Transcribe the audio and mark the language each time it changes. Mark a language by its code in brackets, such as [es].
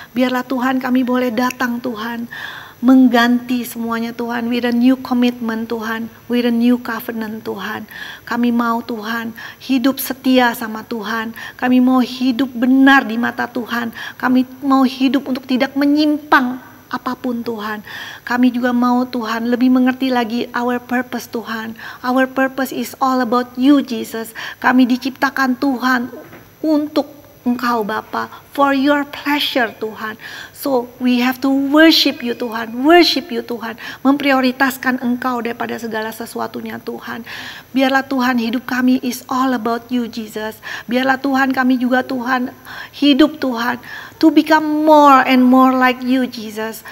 [id] Biarlah Tuhan kami boleh datang Tuhan, mengganti semuanya Tuhan, [en] with a new commitment [id] Tuhan, [en] with a new covenant [id] Tuhan. Kami mau Tuhan hidup setia sama Tuhan, kami mau hidup benar di mata Tuhan, kami mau hidup untuk tidak menyimpang apapun Tuhan. Kami juga mau Tuhan lebih mengerti lagi [en] our purpose [id] Tuhan. [en] Our purpose is all about you Jesus. [id] Kami diciptakan Tuhan untuk Engkau Bapa, [en] for your pleasure [id] Tuhan. [en] So we have to worship you [id] Tuhan, memprioritaskan Engkau daripada segala sesuatunya Tuhan. Biarlah Tuhan hidup kami [en] is all about you Jesus. [id] Biarlah Tuhan kami juga Tuhan hidup Tuhan [en] to become more and more like you Jesus.